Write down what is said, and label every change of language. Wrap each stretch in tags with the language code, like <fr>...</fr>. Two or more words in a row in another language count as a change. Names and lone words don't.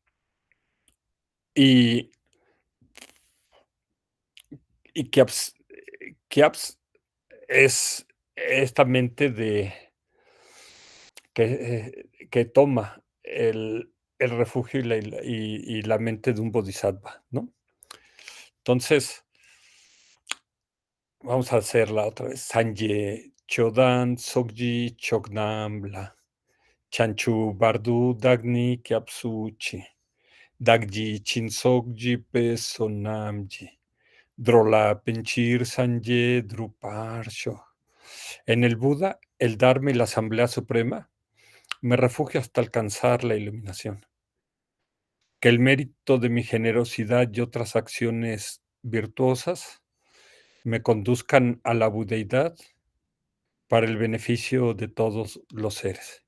<es>Y, y Kiaps es esta mente que toma el refugio y la mente de un bodhisattva, ¿no? Entonces, vamos a hacerla otra vez.</es> <bo>སངས་རྒྱས་ཆོས་དང་ཚོགས་ཀྱི་མཆོག་རྣམས་ལ. བྱང་ཆུབ་བར་དུ་བདག་ནི་སྐྱབས་སུ་མཆི. བདག་གིས་སྦྱིན་སོགས་བགྱིས་པའི་བསོད་ནམས་ཀྱིས. འགྲོ་ལ་ཕན་ཕྱིར་སངས་རྒྱས་འགྲུབ་པར་ཤོག.</bo> <es>En el Buda, el Dharma y la Asamblea Suprema, me refugio hasta alcanzar la iluminación. Que el mérito de mi generosidad y otras acciones virtuosas me conduzcan a la budeidad para el beneficio de todos los seres.</es>